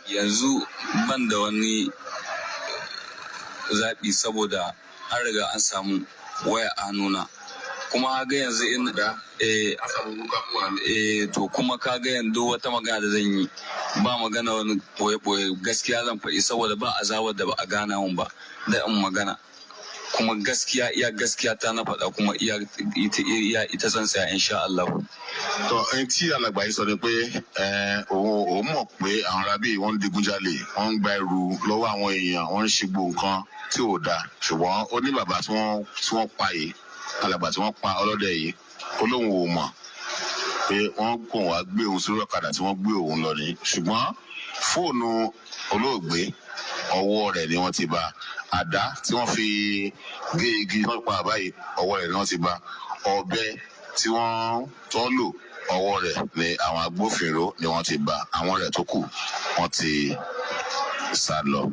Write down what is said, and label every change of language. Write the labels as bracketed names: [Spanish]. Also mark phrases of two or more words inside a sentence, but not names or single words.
[Hausa] yanzu ban da wani zaɓi saboda an riga an samu waya a hannuna kuma kaga yanzu to kuma kaga yanzu wata magana da zan yi ba magana wani boye gaskiya zan faɗi saboda ba azabar da ba a gana mun ba da in magana kuma gaskiya ta na faɗa kuma ita zan saya [Arabic] insha Allah. [Yoruba] tó ẹni tí alàgbà yìí sọ ni pé òun mọ̀ pé àwọn arábí wọ́n ń digunjalè wọ́n ń gba ẹrù lọ́wọ́ àwọn èèyàn wọ́n ń ṣe gbogbo nǹkan tí ò dáa ṣùgbọ́n ó ní bàbá tí wọ́n pa yìí alàgbà tí wọ́n pa ọlọ́dẹ yìí ó lóun ò mọ̀ pé wọ́n kò wá gbé òun sórí ọ̀kadà tí wọ́n gbé òun lọ ní ṣùgbọ́n fóònù olóògbé ọwọ́ rẹ̀ ni wọ́n ti bá àdá tí wọ́n fi gé igi wọ́n pa àbáyé ọwọ́ rẹ̀ ni wọ́n ti bá ọ̀bẹ tí wọ́n tọ́ lò ọwọ́ rẹ̀ ni àwọn agbófinró ni wọ́n ti bá àwọn rẹ̀ tó kù wọ́n ti sá lọ.